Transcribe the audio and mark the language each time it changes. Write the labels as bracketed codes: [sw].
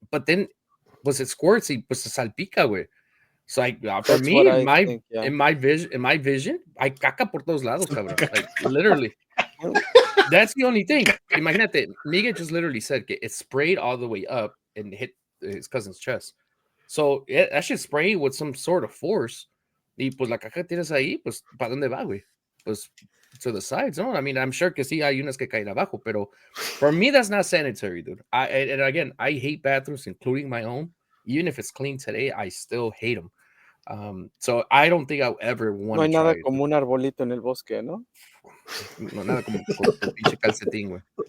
[en] But then, pues it squirts [es] y pues se salpica, güey. [en] So for me, in my vision, I [es] caca por todos lados, cabrón. [en] Like literally. That's the only thing. Imagínate, Miguel just literally said it sprayed all the way up and hit his cousin's chest. So that should spray with some sort of force. [es] Y pues la caca tienes ahí, pues ¿para dónde va, güey? [en] Pues to the sides, no? I mean, I'm sure [es] que sí hay unas que caen abajo, pero [en] for me, that's not sanitary, dude. And again, I hate bathrooms, including my own. Even if it's clean today, I still hate them. So I don't think I'll ever want to try. [es] No hay nada como un arbolito en el bosque, ¿no? No, nada como con pinche calcetín, güey.